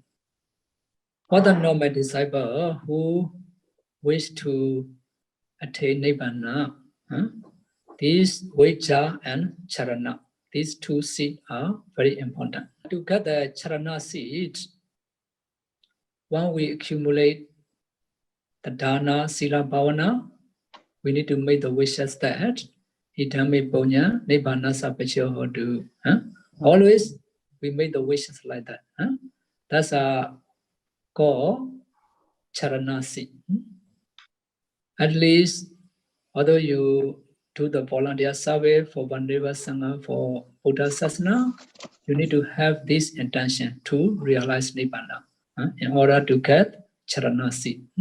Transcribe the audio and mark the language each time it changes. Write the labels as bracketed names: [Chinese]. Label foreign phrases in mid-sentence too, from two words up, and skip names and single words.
[English] For the normal disciple who wish to attain nibbana, these vijja and charana, these 2 seeds are very important. To get the charana seed, when we accumulate the [Pali] dana, sila, bhavana, [English] we need to make the wishes that [Pali] idame punya nibbana sapacho hotu. [English] Always we make the wishes like that. That's called charana seed. At least, although you do the volunteer service for Vandeva Sangha, for Buddha Sasana, you need to have this intention to realize nibbana in order to get charana seed.